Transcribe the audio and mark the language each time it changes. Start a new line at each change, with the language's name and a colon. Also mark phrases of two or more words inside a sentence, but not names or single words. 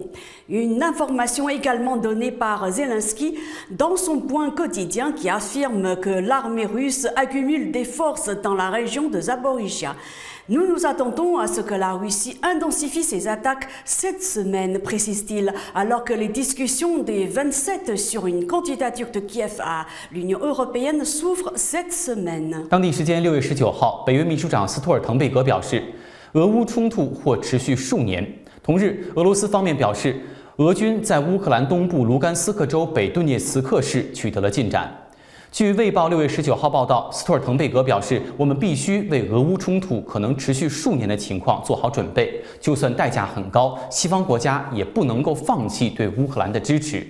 French: Une information également donnée par Zelensky dans son point quotidien qui affirme que l'armée russe accumule des forces dans la région de Zaporizhzhia. Nous nous attendons à ce que la Russie intensifie ses attaques cette semaine, précise-t-il, alors que les discussions des 27 sur une candidature de Kiev à l'Union européenne s'ouvrent cette semaine.
Chinese: 当地时间6月19号，北约秘书长斯托尔滕贝格表示，俄乌冲突或持续数年。同日，俄罗斯方面表示，俄军在乌克兰东部卢甘斯克州北顿涅茨克市取得了进展。据《卫报》6月19号报道，斯托尔滕贝格表示，我们必须为俄乌冲突可能持续数年的情况做好准备，就算代价很高，西方国家也不能够放弃对乌克兰的支持。